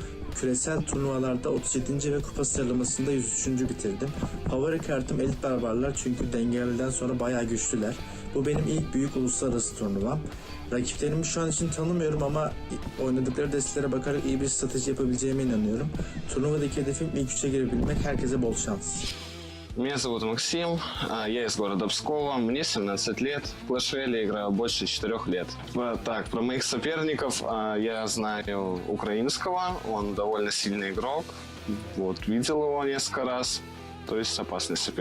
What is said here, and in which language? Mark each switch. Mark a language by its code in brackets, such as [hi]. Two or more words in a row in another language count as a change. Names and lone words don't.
[tr] Küresel turnuvalarda 37. ve kupa sıralamasında 103. bitirdim. Favori kartım Elit Barbarlar çünkü dengeliden sonra bayağı güçlüler. Bu benim ilk büyük uluslararası turnuvam. Rakiplerimi şu an için tanımıyorum ama oynadıkları destelere bakarak iyi bir strateji yapabileceğime inanıyorum. Turnuvadaki hedefim ilk 3'e girebilmek, herkese bol şans. [ru] Меня зовут Максим, я из города Пскова, мне 17 лет, в Clash Royale играю больше 4 лет. Так, про моих соперников я знаю украинского, он довольно сильный игрок, вот, видел его несколько раз, то есть опасный соперник.